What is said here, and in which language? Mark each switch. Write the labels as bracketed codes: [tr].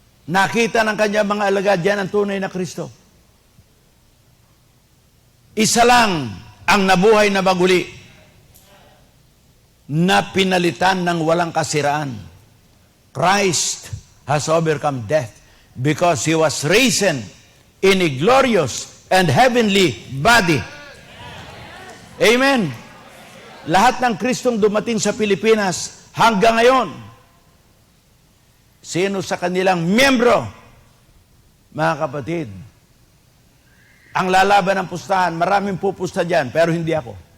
[tl] Nakita ng kanya mga alagad yan ang tunay na Kristo. Isa lang ang nabuhay na maguli na pinalitan ng walang kasiraan. [en] Christ has overcome death because he was risen in a glorious and heavenly body. Amen. [tl] Lahat ng Kristong dumating sa Pilipinas hanggang ngayon, sino sa kanilang miyembro, mga kapatid, ang lalaban ng pustahan, maraming pupusta dyan, pero hindi ako.